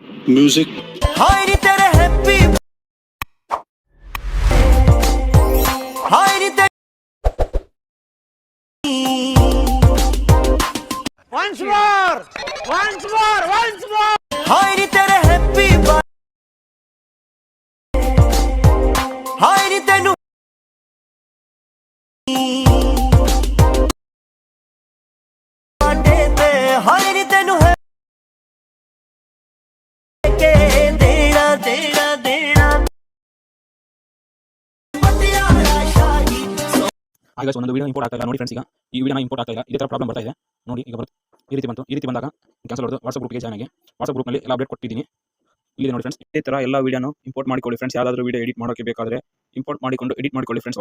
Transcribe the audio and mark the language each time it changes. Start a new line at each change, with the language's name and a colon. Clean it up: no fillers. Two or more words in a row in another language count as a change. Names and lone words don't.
Punjabi: music. ਹਾਏ ਨੀ ਤੇਰੇ ਹੈਪੀ ਹਾਏ ਨੀ ਤੇਰੇ
English: once more
Punjabi: ਹਾਏ ਨੀ ਤੇਰੇ ਹੈਪੀ ਹਾਏ ਨੀ ਤੈਨੂੰ ਹਾਏ ਨੀ ਤੈਨੂੰ ਹੈ ਕੇ ਦੇਣਾ ਦੇਣਾ ਦੇਣਾ
Kannada: ಈಗ ಒಂದೊಂದು
English: video import
Kannada: ಆಗ್ತಾ ಇಲ್ಲ ನೋಡಿ ಫ್ರೆಂಡ್ಸ್. ಈಗ ಈ ವಿಡಿಯೋನ ಇಂಪೋರ್ಟ್ ಆಗ್ತಾ ಇಲ್ಲ, ಇದೇ ಥರ ಪ್ರಾಬ್ಲಮ್ ಬರ್ತಾ ಇದೆ ನೋಡಿ. ಈಗ ಬರುತ್ತೆ ಈ ರೀತಿ ಬಂತು. ಈ ರೀತಿ ಬಂದಾಗ ಕ್ಯಾನ್ಸಲ್ ಹೊಡೆದು ವಾಟ್ಸಪ್ ಗ್ರೂಪ್ಗೆ ಜಾಯ್ನ್ ಆಗಿ ವಾಟ್ಸಪ್ ಗ್ರೂಪ್ನಲ್ಲಿ ಎಲ್ಲ ಅಪ್ಡೇಟ್ ಕೊಟ್ಟಿದ್ದೀನಿ. ಇಲ್ಲಿ ನೋಡಿ ಫ್ರೆಂಡ್ಸ್, ಇದೇ ಥರ ಎಲ್ಲ ವಿಡಿಯೋನು ಇಂಪೋರ್ಟ್ ಮಾಡಿಕೊಳ್ಳಿ ಫ್ರೆಂಡ್ಸ್. ಯಾವುದಾದ್ರೂ
English: video edit
Kannada: ಮಾಡೋಕ್ಕೆ ಬೇಕಾದರೆ ಇಂಪೋರ್ಟ್ ಮಾಡಿಕೊಂಡು ಎಡಿಟ್ ಮಾಡಿಕೊಳ್ಳಿ ಫ್ರೆಂಡ್ಸ್.